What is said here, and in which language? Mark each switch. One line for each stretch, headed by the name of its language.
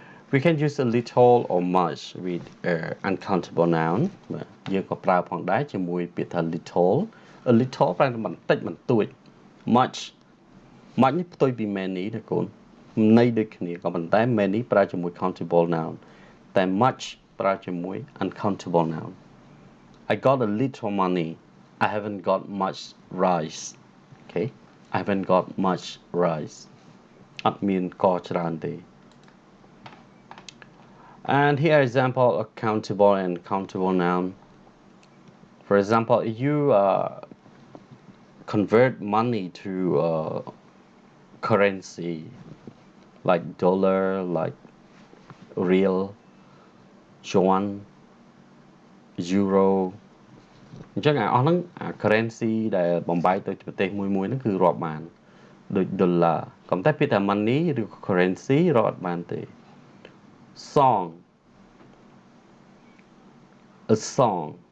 English: We can use a little or much with uncountable noun
Khmer: បាទយើងក៏ប្រើផងដែរជាមួយពាក្យថា
English: little.
Khmer: A little ប្រែថាបន្តិចបន្តួច much នេះផ្ទុយពី many ណាកូនន័យដូចគ្នាក៏ប៉ុន្តែ many ប្រើជាមួយ countable noun តែ much ប្រើជាមួយ uncountable noun.
English: I got a little money. I haven't got much rice. Okay, I haven't got much rice.
Khmer: អត់មានកច្រើនទេ
English: And here example of countable and uncountable noun. For example, if you convert money to currency like dollar, like real, yuan, euro
Khmer: អញ្ចឹងអស់ហ្នឹង currency ដែលបំបែកទៅប្រទេសមួយហ្នឹងគឺរាប់បានដូច dollar ក៏តែពាក្យថា money ឬ currency រាប់អត់បានទេ
English: song, a song